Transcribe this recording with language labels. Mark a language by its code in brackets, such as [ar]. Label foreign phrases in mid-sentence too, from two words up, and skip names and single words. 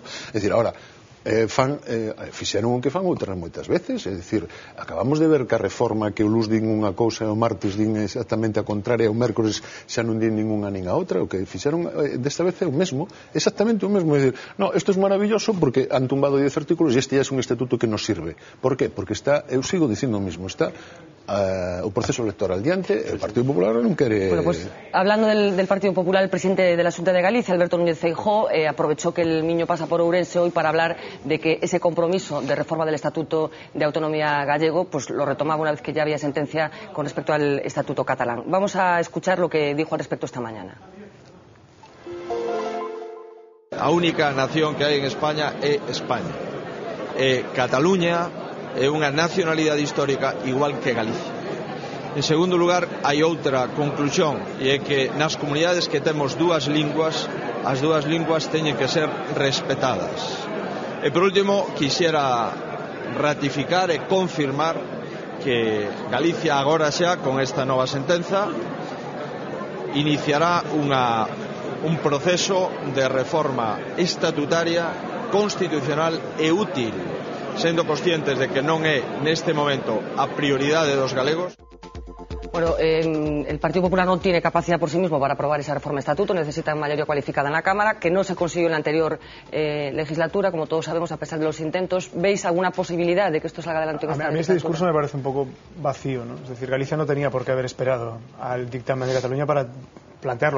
[gl] É dicir, ahora fixeron o que fan outras moitas veces, é dicir, acabamos de ver que a reforma que o luz din unha cousa e o martes din exactamente a contraria, o mércores xa non din ningunha nin a outra. O que fixeron desta vez é o mesmo, exactamente o mesmo, é dicir, no, isto é maravilloso porque [es] han tumbado 10 artículos [gl] e este é un estatuto que nos sirve. Por qué? Porque está, eu sigo dicindo o mismo, está o proceso electoral diante, el Partido Popular non quere... [es] Bueno, pues hablando del Partido Popular, el presidente de la Xunta de Galicia, Alberto Núñez Feijóo, aprovechó que el Miño pasa por Ourense hoy para hablar de que ese compromiso de reforma del Estatuto de Autonomía gallego pues lo retomaba una vez que ya había sentencia con respecto al Estatuto catalán. Vamos a escuchar lo que dijo al respecto esta mañana. [gl] A única nación que hai en España é España. Cataluña é unha nacionalidade histórica igual que Galicia. En segundo lugar, hai outra conclusión, e é que nas comunidades que temos dúas linguas, as dúas linguas teñen que ser respetadas. E por último, quixera ratificar e confirmar que Galicia agora xa, con esta nova sentenza, iniciará un proceso de reforma estatutaria, constitucional e útil, sendo conscientes de que non é neste momento a prioridade dos galegos. [es] Bueno, el Partido Popular no tiene capacidad por sí mismo para aprobar esa reforma de estatuto, necesita mayoría cualificada en la Cámara, que no se consiguió en la anterior legislatura, como todos sabemos, a pesar de los intentos. ¿Veis alguna posibilidad de que esto salga adelante en esta legislatura? A mí este discurso me parece un poco vacío, ¿no? Es decir, Galicia no tenía por qué haber esperado al dictamen de Cataluña para plantearlo.